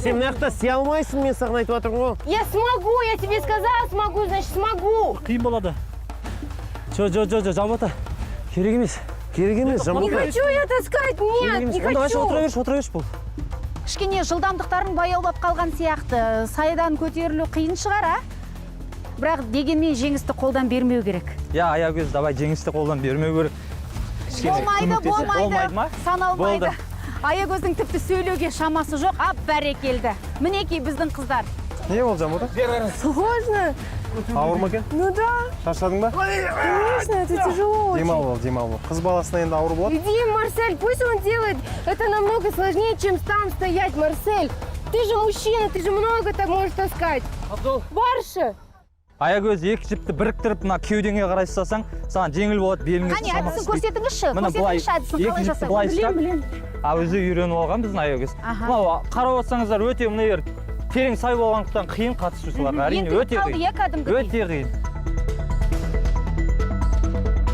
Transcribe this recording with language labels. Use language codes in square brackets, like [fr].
[kk] Сен мына жақта істей алмайсың, мен саған айтып отырмын ғой. [ru] Я смогу, я тебе сказала, смогу, значит смогу. [kk] Қиын болады. Жамбата. Керек емес. [ru] Не хочу я таскать, нет, не хочу. [kk] Отыра берші бұл. Кішкене жылдамдықтарын баяулап қалған сияқты. Сайдан көтерілу қиын шығар, а? Бірақ дегенмен жеңісті қолдан бермеу керек. [ru] Я, [kk] Аягөз, [ru] давай [kk] жеңісті қолдан бермеу керек. Болмайды, саналмайды. Аягөздің тіпті сөйлеуге шамасы жоқ, бәрекелді. Мінекей біздің қыздар. Не болды, Жамбата? [ru] Сложно. [kk] Ауыр ма екен? [ru] Ну да. [kk] Шаршадың ба? [ru] Конечно, это тяжело очень. [kk] Демал бол. Қыз баласына енді ауыр болады. [ru] Иди, Марсель, пусть он делает. Это намного сложнее, чем там стоять, Марсель. Ты же мужчина, ты же много так можешь таскать. [kk] Барша. Аягөз, екі жіпті біріктіріп, мына кеудеңе қарай ұстасаң, саған жеңіл болады, беліңе Қане, әдісін көрсетіңізші. Көрсетіңізші, қалай жасайды. Білем. Өзі үйреніп алған біздің Аягөз. Мынау қарап отырсаңыздар, өте мына жер терең сай болғандықтан қиын қатысушыларға. Әрине өте қиын.